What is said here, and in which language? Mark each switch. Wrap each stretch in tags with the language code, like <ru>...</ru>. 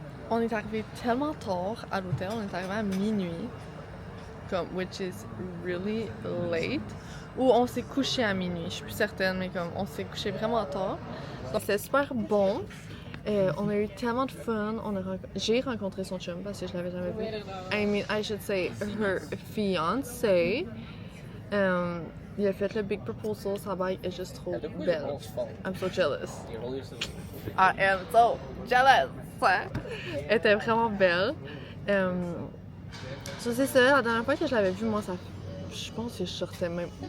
<fr>On est arrivé tellement tard à l'hôtel, on est arrivé à minuit, comme,</fr> <en>which is really late,</en> <fr>ou on s'est couché à minuit, je suis plus certaine, mais comme, on s'est couché vraiment tard. Donc c'était super bon. On a eu tellement de fun. J'ai rencontré son chum parce que je l'avais jamais vu.</fr> <en>I mean, I should say her fiancé.</en> <fr>Il a fait le big proposal. Sa bague est juste trop belle.</fr> <en>I'm so jealous. I am so jealous.</en> <fr>Elle était vraiment belle. So c'est ça. La dernière fois que je l'avais vue, moi, je pense que je sortais même.</fr>